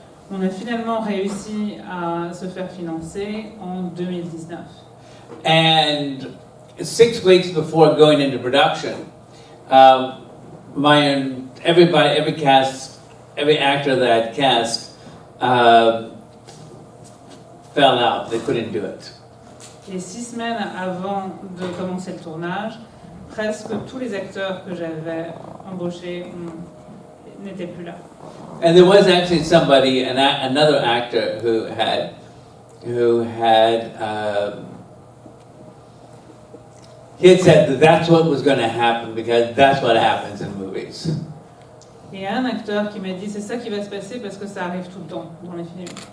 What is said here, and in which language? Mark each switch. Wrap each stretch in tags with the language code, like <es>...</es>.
<fr>On a finalement réussi à se faire financer en 2019.</fr> <en>And 6 weeks before going into production, every cast, every actor that cast fell out. They couldn't do it.</en> <fr>Et 6 semaines avant de commencer le tournage, presque tous les acteurs que j'avais embauchés n'étaient plus là.</fr> <en>And there was actually somebody, another actor who had he had said that that's what was going to happen because that's what happens in movies.</en> <fr>Et il y a un acteur qui m'a dit c'est ça qui va se passer parce que ça arrive tout le temps dans les films.</fr>